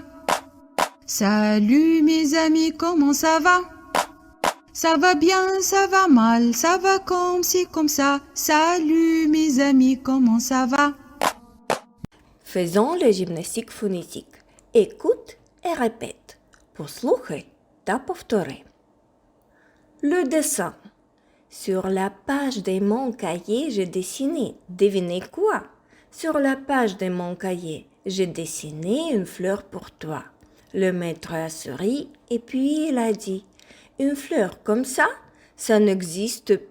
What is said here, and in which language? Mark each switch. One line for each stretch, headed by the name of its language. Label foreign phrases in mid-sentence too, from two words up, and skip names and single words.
French: Salut mes amis, comment ça va? Ça va bien, ça va mal, ça va comme ci, comme ça. Salut mes amis, comment ça va? Faisons la gymnastique phonétique. Écoute et répète.
Ukrainian: Послухай та повтори.
French: Le dessin. Sur la page de mon cahier, j'ai dessiné. Devinez quoi? Sur la page de mon cahier, j'ai dessiné une fleur pour toi. Le maître a souri et puis il a dit « Une fleur comme ça n'existe pas.